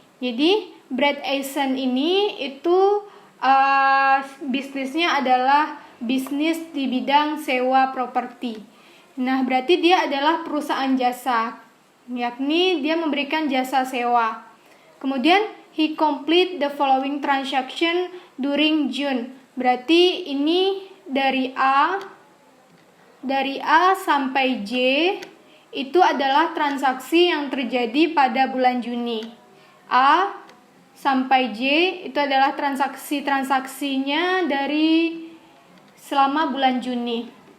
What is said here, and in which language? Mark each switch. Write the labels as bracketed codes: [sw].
[id] Jadi Brad Eisen ini itu bisnisnya adalah bisnis di bidang sewa properti. Nah, berarti dia adalah perusahaan jasa, yakni dia memberikan jasa sewa. [en] Kemudian, he complete the following transaction during June. [id] Berarti ini dari A sampai J itu adalah transaksi yang terjadi pada bulan Juni. A sampai J itu adalah transaksinya dari selama bulan Juni.